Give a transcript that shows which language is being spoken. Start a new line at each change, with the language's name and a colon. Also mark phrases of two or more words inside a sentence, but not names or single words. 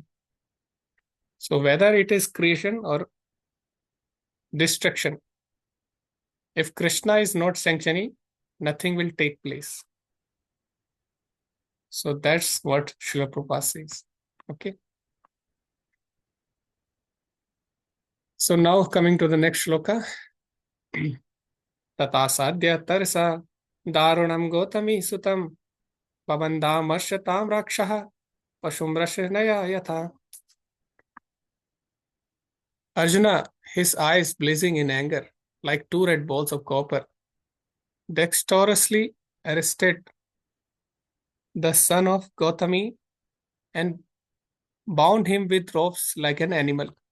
English: So whether it is creation or destruction, if Krishna is not sanctioning, nothing will take place. So that's what Srila Prabhupada says. Okay. So now coming to the next shloka.
Sanskrit: Tatasadya tarsa darunam gotami sutam babandam arshatam rakshaha pashumrashanaya yatha.
English: Arjuna, his eyes blazing in anger, like two red balls of copper, dexterously arrested the son of Gautami and bound him with ropes like an animal.